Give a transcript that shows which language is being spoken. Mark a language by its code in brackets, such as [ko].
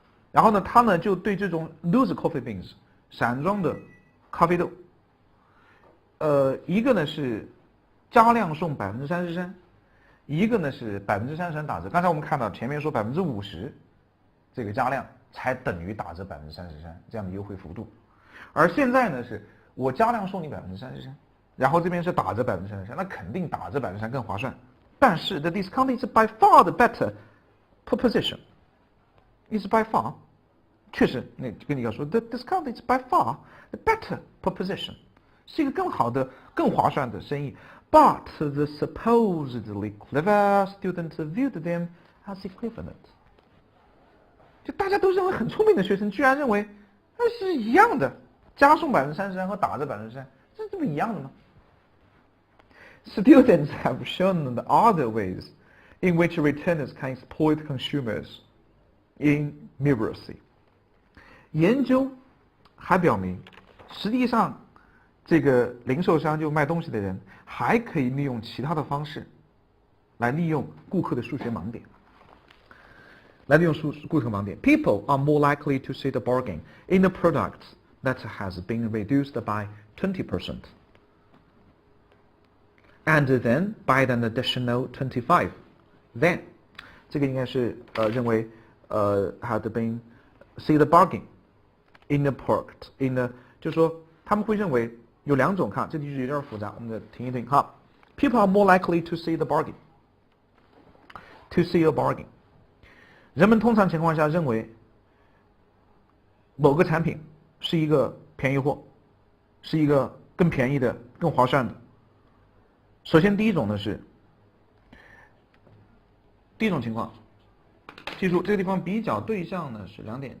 [zh] 然后呢，他呢就对这种 [en] loose coffee beans [zh] 散装的咖啡豆，一个呢是加量送33%，一个呢是33%打折。刚才我们看到前面说50%这个加量才等于打折33%这样的优惠幅度，而现在呢是我加量送你33%，然后这边是打折33%，那肯定打折33%更划算。但是 [en] the discount is by far the better proposition. Is by far. [zh] 确实，那跟你要说 [en] the discount is by far the better proposition. [zh] 是一个更好的、更划算的生意。 [en] But the supposedly clever student viewed them as equivalent. [zh] 就大家都认为很聪明的学生，居然认为那是一样的，加送33%和打折33%，这不一样的吗？ [en] Students have shown the other ways in which retailers can exploit consumers in immediacy. [zh] 研究还表明，实际上这个零售商就卖东西的人还可以利用其他的方式来利用顾客的数学盲点。 [en] People are more likely to see the bargain in a product that has been reduced by 20%. And then by an additional 25%. Then [zh] 这个应该是认为 [en] had been see the bargain in a [zh] product in a 就是说他们会认为有两种，看这句有点复杂，我们再听一听哈。 [en] People are more likely to see the bargain. To see a bargain. [zh] 人们通常情况下认为某个产品是一个便宜货，是一个更便宜的、更划算的。首先第一种情况，记住这个地方比较对象呢是两点。